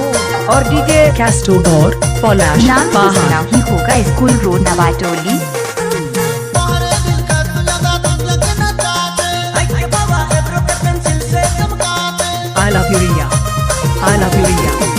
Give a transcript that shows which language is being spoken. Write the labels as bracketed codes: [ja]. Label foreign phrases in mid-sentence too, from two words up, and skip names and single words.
[hi] और डीजे कैस्टोबोर पलाश नाम तो सुना पाहन। ही होगा, स्कूल रोड नवाटोली। [en] I love you Riya, I love you Riya।